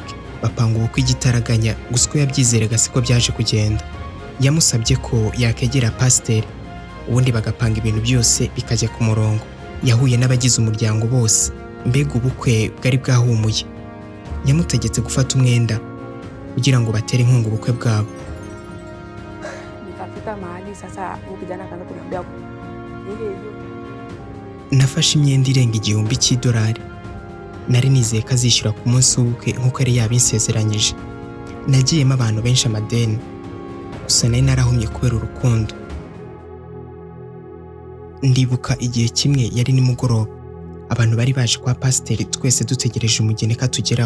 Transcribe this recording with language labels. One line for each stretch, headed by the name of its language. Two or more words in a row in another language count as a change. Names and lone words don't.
Kinyarwanda: Bapanga ubukwe igitaraganya, gusa uko yabyizeraga siko byaje kugenda. Yamusabye ko yakegera pasiteri, ubundi bagapanga ibintu byose bikajya ku murongo. Yahuye n'abagize umuryango bose, mbega ubukwe bwari bwahumuye. Yamutegetse gufata umwenda kugira ngo batere inkunga ubukwe bwabo.
Swahili: Nikafika mahali sasa ukijana akaanza kuniambia hiyo
Kinyarwanda: nafashe imyenda irenga $1000. Nari nizeye ko azishyura ku munsi w'ubukwe nk'uko yari yabinsezeranyije. Nagiyemo abantu benshi amadeni, gusa nari narahumye kubera urukundo. Ndibuka igihe kimwe yari nimugoroba, abantu bari baje kwa pasiteri twese dutegereje umugeni katugeraho.